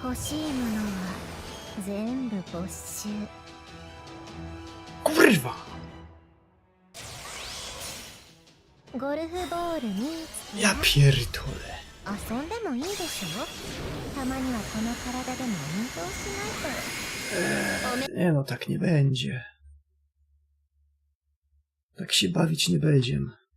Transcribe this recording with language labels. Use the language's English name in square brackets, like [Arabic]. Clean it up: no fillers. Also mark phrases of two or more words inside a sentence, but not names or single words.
[Japanese] ー欲しいものは全部没収 [Polish] Kurwa! [Japanese] ゴルフボールに [Polish] Ja pierdolę. [Japanese] 遊んでもいいでしょたまにはこの体でも運動しないと [Polish] Nie no, tak nie będzie. Tak się bawić nie będziemy.